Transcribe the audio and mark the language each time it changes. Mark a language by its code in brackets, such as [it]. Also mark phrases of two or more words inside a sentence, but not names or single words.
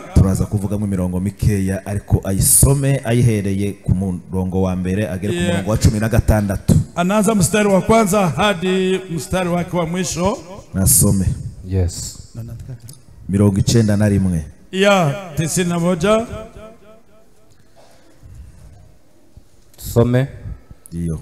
[rw] Turaza kuvugamo imirongo mikeya ariko ayisome ayihereye ku murongo wa mbere agere ku murongo wa 16. [sw] Anaanza mstari wa kwanza hadi mstari wake wa mwisho. Nasome. [en] Yes. 91. [sw] Ya 91. Some. Iyo.